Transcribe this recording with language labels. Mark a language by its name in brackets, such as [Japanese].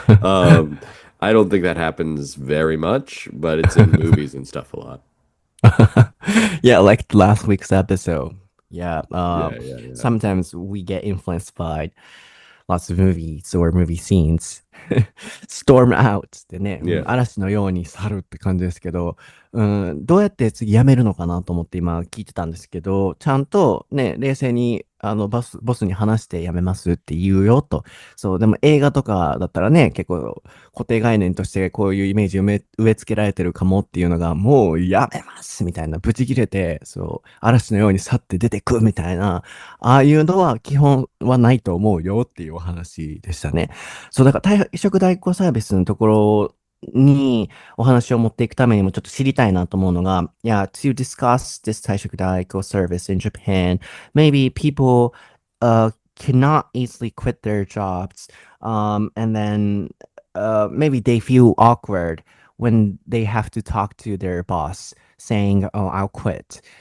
[English] Um, I don't think that happens very much, but it's in movies and stuff a lot. Yeah, like last week's episode. Yeah, Yeah, yeah, yeah. sometimes we get influenced by lots of movies or movie scenes. Storm out [Japanese] ってね、 [English] Yeah. [Japanese] 嵐のように去るって感じですけど、どうやって次辞めるのかなと思って今聞いてたんですけど、ちゃんとね、冷静にボスに話して辞めますって言うよと。そう、でも映画とかだったらね、結構固定概念としてこういうイメージ植え付けられてるかもっていうのが、もうやめますみたいな、ブチ切れて、そう、嵐のように去って出てくみたいな、ああいうのは基本はないと思うよっていうお話でしたね。そう、だから退職代行サービスのところにお話を持っていくためにもちょっと知りたいなと思うのが、 [English] Yeah, to discuss this 退職代行 service in Japan, maybe people cannot easily quit their jobs, and then maybe they feel awkward when they have to talk to their boss saying, "Oh, I'll quit."